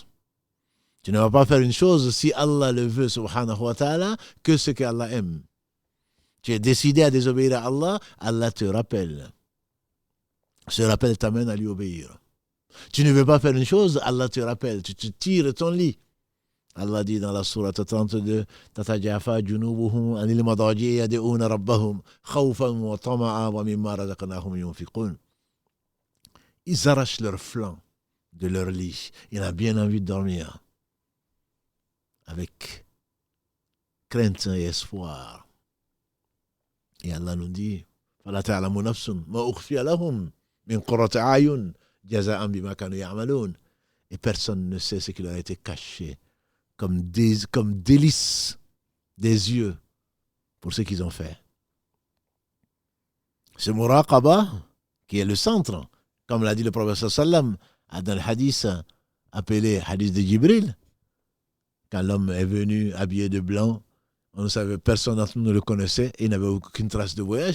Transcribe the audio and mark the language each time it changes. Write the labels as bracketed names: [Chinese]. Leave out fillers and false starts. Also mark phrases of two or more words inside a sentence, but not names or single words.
[French] Tu ne vas pas faire une chose si Allah le veut, [Arabic] subhanahu wa ta'ala, [French] que ce que Allah aime. Tu es décidé à désobéir à Allah, Allah te rappelle. Ce rappel t'amène à lui obéir. Tu ne veux pas faire une chose, Allah te rappelle. Tu te tires ton lit. Allah dit dans la sourate 32, [Arabic] تتجافى جنوبهم عن المضاجع يدعون ربهم خوفا وطمعا ومما رزقناهم ينفقون. [French] Ils arrachent leur flanc de leur lit. Il a bien envie de dormir. Avec crainte et espoir. Et Allah nous dit, [Arabic] فَلَا تَعْلَمُ نَفْسٌ مَا أُخْفِيَ لَهُمْ مِنْ قُرَّةِ أَعْيُنٍ جَزَاءً بِمَا كَانُوا يَعْمَلُونَ. [French] Et personne ne sait ce qui leur a été caché comme délices des yeux pour ce qu'ils ont fait. Ce muraqaba, qui est le centre, comme l'a dit le prophète sallam dans le hadith appelé hadith de Jibril, quand l'homme est venu habillé de blanc, on ne savait, personne d'entre nous ne le connaissait et il n'avait aucune trace de voyage.